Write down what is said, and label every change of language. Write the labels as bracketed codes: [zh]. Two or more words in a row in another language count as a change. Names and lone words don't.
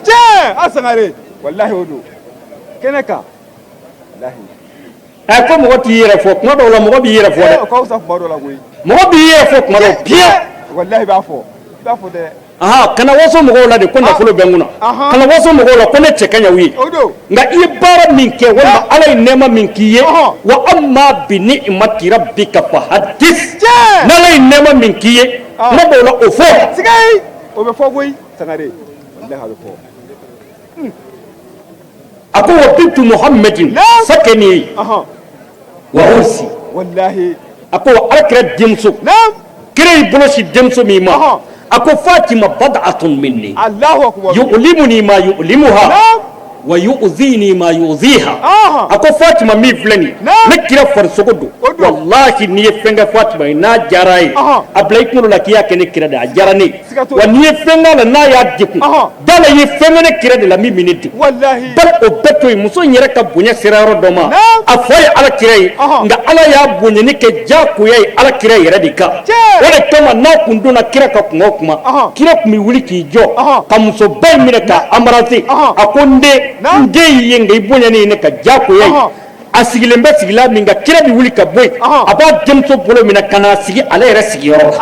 [bm] asangare wallahi o don kɛnɛ kan wallahi ko mɔgɔ t'i yɛrɛ fɔ kuma dɔw la mɔgɔ b'i yɛrɛ fɔ dɛ mɔgɔ b'i yɛrɛ fɔ kuma dɔw bien wallahi b'a fɔ dɛ kana waso mɔgɔw la de ko nafolo bɛ n kunna kana waso mɔgɔw la ko ne cɛ ka ɲi u ye nka i ye baara min kɛ walima ala ye nɛɛma min k'i ye [ar] وأما بنعمة ربك فحدث [bm] n'ala ye nɛɛma min k'i ye kuma dɔw la o fɔ sigayi o bɛ fɔ koyi sangare wallahi a bɛ fɔ [ar] a ko وبنت محمد سكني وعرسي [bm] wallahi a ko alakira denmuso kira y'i bolosi denmuso min ma a ko [ar] فاطمة بضعة مني يؤلمني ما يؤلمها ويؤذيني ما يؤذيها [bm] a ko fatima min filɛ nin ne kira farisogo don wallahi n'i ye fɛn kɛ fatima ye n'a diyara ye a bila i kunkolo la k'i y'a kɛ ne kira de a diyara ne wa n'i ye fɛn k'a la n'a y'a degun dala i ye fɛn kɛ ne kira de la min bɛ ne degun bari o bɛɛ to yen muso in yɛrɛ ka bonya sera yɔrɔ dɔ ma a fɔ ye ala kira ye nka ala y'a bonyani kɛ diyagoya ye ala kira yɛrɛ de kan o de kama n'a kun donna kira ka kuma o kuma kira tun bɛ wuli k'i jɔ ka musoba in minɛ k'a embrasser a ko n den y'i ye nka i bonyani ye ne ka diyagoya ye a sigilen bɛ sigila min kan kira bɛ wuli ka bɔ yen a b'a denmuso bolo minɛ ka n'a sigi ale yɛrɛ sigiyɔrɔ la